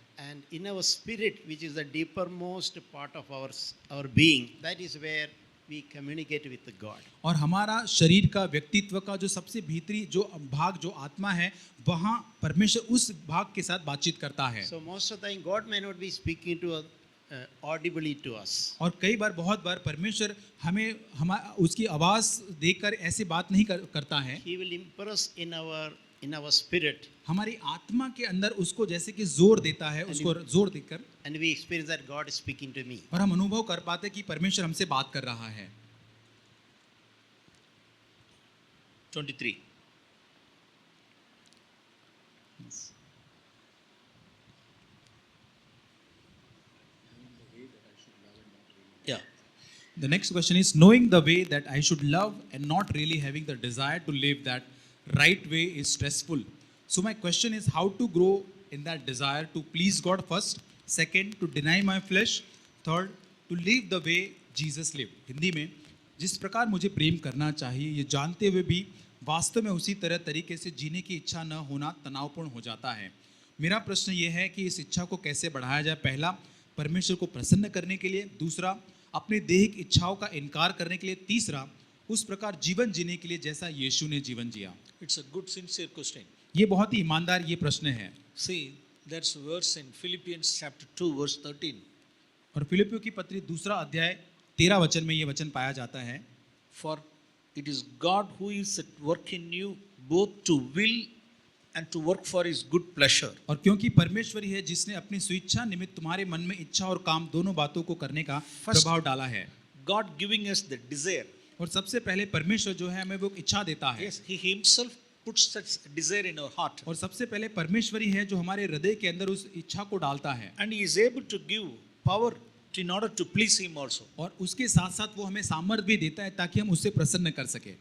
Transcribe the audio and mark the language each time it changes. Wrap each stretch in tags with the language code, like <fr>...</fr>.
<en>And in our spirit, which is the deepermost part of our being, that is where we communicate with God.</en> <hi>और हमारा शरीर का व्यक्तित्व का जो सबसे भीतरी जो भाग जो आत्मा है, वहाँ परमेश्वर उस भाग के साथ बातचीत करता है.</hi> <en>So most of the time, God may not be speaking to us audibly to us.</en> <hi>और कई बार बहुत बार परमेश्वर हमें उसकी आवाज देकर ऐसे बात नहीं करता है.</hi> <en>He will impress in our spirit,</en> <hi>हमारी आत्मा के अंदर उसको जैसे कि जोर देता है, उसको जोर देकर,</hi> <en>and we experience that God is speaking to me.</en> <hi>और हम अनुभव कर पाते कि परमेश्वर हमसे बात कर रहा है.</hi> <en>23. Yeah. The next question is, knowing the way that I should love and not really having the desire to live that right way is stressful. So my question is, how to grow in that desire to please God first, second to deny my flesh, third to live the way Jesus lived.</en> <hi>Hindi में, जिस प्रकार मुझे प्रेम करना चाहिए ये जानते हुए भी वास्तव में उसी तरीके से जीने की इच्छा न होना तनावपूर्ण हो जाता है. मेरा प्रश्न ये है कि इस इच्छा को कैसे बढ़ाया जाए. पहला, परमेश्वर को प्रसन्न करने के लिए. दूसरा, अपने देहिक इच्छाओं का इनकार करने के लिए. तीसरा, उस प्रकार जीवन जीने के लिए जैसा यीशु ने जीवन जिया.</hi> <en>It's a good sincere question.</en> <hi>ये बहुत ही ईमानदार ये प्रश्न है.</hi> <en>See, that's a verse in Philippians chapter 2 verse 13.</en> <hi>और फिलिपियों की पत्री 2 अध्याय 13 वचन में ये वचन पाया जाता है.</hi> <en>For it is God who is at work in you both to will and to work for His good pleasure.</en> <hi>और क्योंकि परमेश्वर ही है जिसने अपनी स्वेच्छा निमित्त तुम्हारे मन में इच्छा और काम दोनों बातों को करने का प्रभाव डाला है।</hi> <en>God giving us the desire.</en> <hi>और सबसे पहले परमेश्वर जो है हमें वो इच्छा देता है।</hi> <en>Yes, He Himself puts such desire in our heart.</en> <hi>और सबसे पहले परमेश्वर ही है जो हमारे हृदय के अंदर उस इच्छा को डालता है।</hi> <en>And He is able to give power in order to please Him also.</en> <hi>और उसके साथ साथ वो हमें सामर्थ्य भी देता है ताकि हम उससे प्रसन्न कर सके।</hi>